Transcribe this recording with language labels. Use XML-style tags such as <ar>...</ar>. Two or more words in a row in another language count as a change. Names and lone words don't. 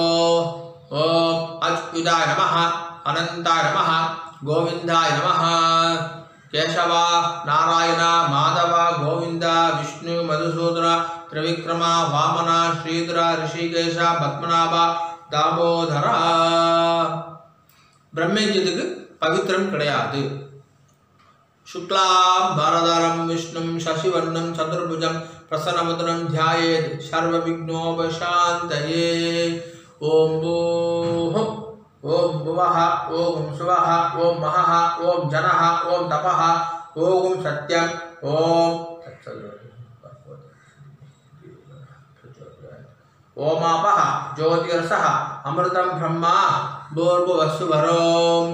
<sa>ॐ अच्युताय नमः अनन्ताय नमः गोविन्दाय नमः. கேசவ நாராயண மாதவ கோவிந்த விஷ்ணு மதுசூதன திரிவிக்ரம வாமன ஸ்ரீதர ரிஷிகேஷ பத்மநாப தாமோதர.</sa> <ta>பிரம்மயஜ்யத்துக்கு பவித்திரம் கிடையாது.</ta> <sa>शुक्लां भरधरं विष्णुं शशिवर्णं चतुर्भुजं प्रसन्नवदनं ध्यायेत् सर्वविघ्नोपशान्तये. ओम भूः ओम भुवः ओम सुवः ओम महः ओम जनः ओम तपः ओम सत्यं ओम ओमापः ज्योतिरसः अमृतं ब्रह्मा भूर्भुवस्सुवरों.</sa>